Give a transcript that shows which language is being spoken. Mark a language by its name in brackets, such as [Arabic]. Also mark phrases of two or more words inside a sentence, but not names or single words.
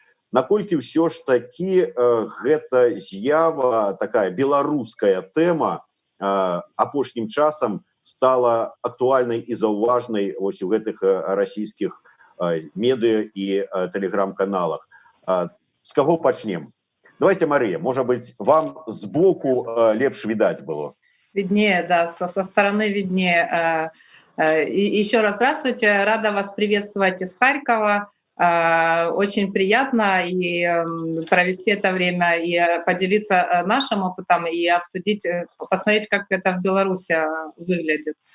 [Belarusian] Наколькі ўсё ж такі гэта з'ява, такая беларуская тэма апошнім часам стала актуальнай і заўважнай вось у гэтых расійскіх медыа і тэлеграм-каналах. З каго пачнем? [Russian] Давайте, Мария, может быть, вам сбоку лепш видать было? Виднее, да, со стороны виднее. И еще раз здравствуйте, рада вас приветствовать из Харькова. Очень приятно и провести это время, и поделиться нашим опытом, и обсудить, посмотреть, как это в Беларуси выглядит.